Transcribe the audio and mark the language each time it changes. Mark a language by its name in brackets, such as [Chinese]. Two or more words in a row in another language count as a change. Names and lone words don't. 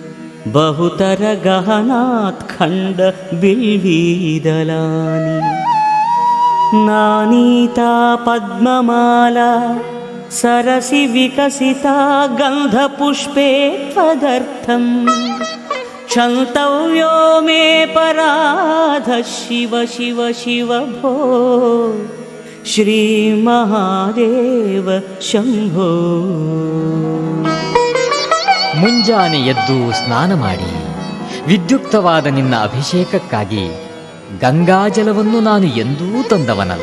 [Sanskrit] बहुतरगहनात् खण्डबिल्वीदलानि नानीता पद्ममाला सरसि विकसिता गन्धपुष्पे त्वदर्थं क्षन्तव्यो मे पराधः शिव शिव शिव भो ಶ್ರೀಮಹಾದೇವ ಶಂಭೋ. [Kannada] ಮುಂಜಾನೆ ಎದ್ದು ಸ್ನಾನ ಮಾಡಿ ವಿದ್ಯುಕ್ತವಾದ ನಿನ್ನ ಅಭಿಷೇಕಕ್ಕಾಗಿ ಗಂಗಾಜಲವನ್ನು ನಾನು ಎಂದೂ ತಂದವನಲ್ಲ.